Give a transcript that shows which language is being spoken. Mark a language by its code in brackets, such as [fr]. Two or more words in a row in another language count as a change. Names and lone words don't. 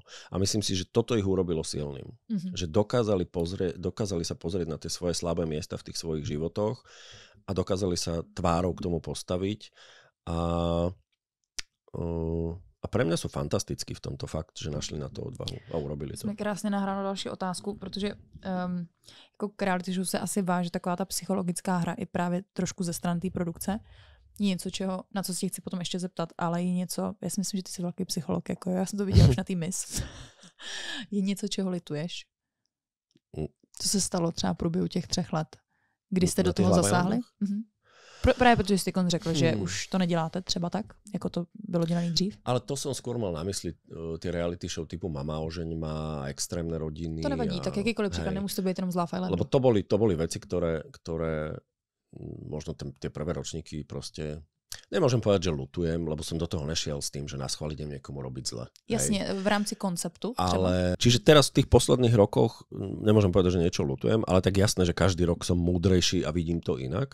[sk] A myslím si, že toto ich urobilo silným. Že dokázali sa pozrieť na tie svoje slabé miesta v tých svojich životoch a dokázali sa tvárou k tomu postaviť a pre mňa sú fantastickí v tomto fakt, že našli na to odvahu a urobili to. [cs] Jsme krásně nahrali další otázku, protože jako reality show se asi váže taková ta psychologická hra i právě trošku ze strany té produkce. Je něco, na co si chci potom ještě zeptat, ale je něco, já si myslím, že ty jsi velký psycholog, jako já jsem to viděla už na té Miss. Je něco, čeho lituješ? Co se stalo třeba v průběhu těch 3 let? Kdy jste do toho zasáhli? Právě protože jsi řekl, že už to neděláte třeba tak, jako to bylo dělané dřív. [sk] Ale to som skôr mal na mysli tie reality show typu Mama ožeň ma, Extrémne rodiny. [cs] To nevadí, tak jakýkoliv příklad, nemusí to být jenom z Love Islandu. [sk] Lebo to boli veci, ktoré možno tie prvé ročníky proste... Nemôžem povedať, že lutujem, lebo som do toho nešiel s tým, že naschvál idem niekomu robiť zle. Jasne, v rámci konceptu. Čiže teraz v tých posledných rokoch, nemôžem povedať, že niečo lutujem, ale tak jasné, že každý rok som múdrejší a vidím to inak.